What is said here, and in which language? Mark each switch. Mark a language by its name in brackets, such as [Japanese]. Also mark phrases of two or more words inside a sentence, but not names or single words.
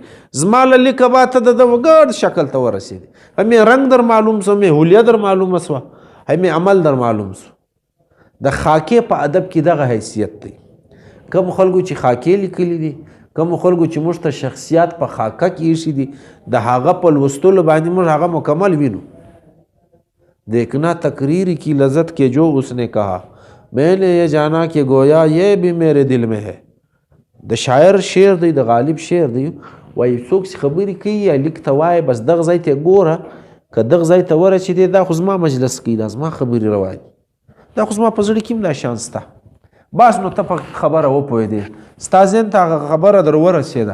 [Pashto] زما له لیکه به ته د ګډ شکل ته ورسېدې، همې رنګ در معلوم سو، همې هولیه در معلومه سوه، همې عمل در معلوم سو. د خاکې په ادب کې دغه حیثیت دی. کوم خلکو چې خاکې لیکلي دي، کوم خلکو چې موږ ته شخصیات په خاکه کې ایښي دي، د هغه په لوستلو باندې موږ هغه مکمل وینو. [Urdu] دیکھنا تقریر کی لذت کے جو اس نے کہا، میں نے یہ جانا کہ گویا یہ بھی میرے دل میں ہے. [Pashto] د شاعر شعر دی، د غالب شعر دی، وایي څوک چې خبرې کوي یا لیک ته وایي بس دغه ځای ته ګوره، که دغه ځای ته ورسېدې دا خو زما مجلس کوي، دا زما خبرې روایي، دا خو زما په زړه کې هم دا شان سته. بس نو ته په خبره وپوهېدې، ستا ذهن ته هغه خبره در ورسېده.